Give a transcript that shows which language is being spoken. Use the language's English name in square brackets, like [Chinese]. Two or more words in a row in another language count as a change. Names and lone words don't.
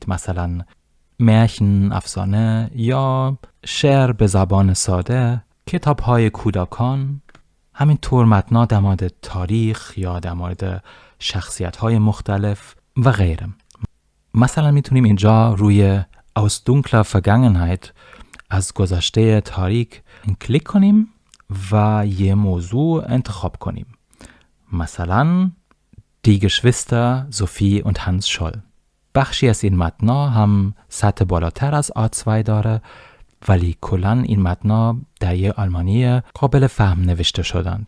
[Persian] مثلا مärchen، افسانه یا شعر به زبان ساده، کتاب‌های کودکان، همینطور متنا در مورد تاریخ یا در مورد شخصیت‌های مختلف و غیره. مثلا میتونیم اینجا روی [German] aus dunkler Vergangenheit [Persian] از گذشته تاریک کلیک کنیم و یه موضوع انتخاب کنیم. مثلا Die Geschwister Sophie und Hans Scholl. بخشی از این متنا هم سطح بالاتر از A2 داره ولی کلاً این متنا در یه آلمانی قابل فهم نوشته شدند.